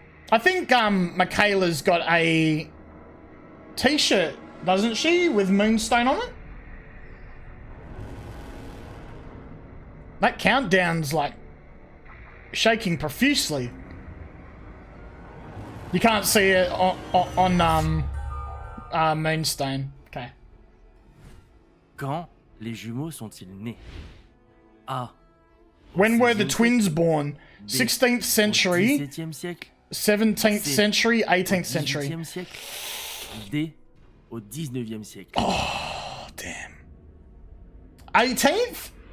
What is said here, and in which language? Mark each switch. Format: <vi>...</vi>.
<en>I think Michaela's got a t-shirt, doesn't she, with Moonstone on it? That countdown's like shaking profusely. You can't see it on Moonstone. Okay.</en> <fr>Quand les jumeaux sont-ils nés? A.</fr> <en>When were the twins born? 16th century, 17th century, 18th century.</en> <fr>18e siècle. D. Au 19e siècle.</fr> <en>Oh, damn. 18th?</en>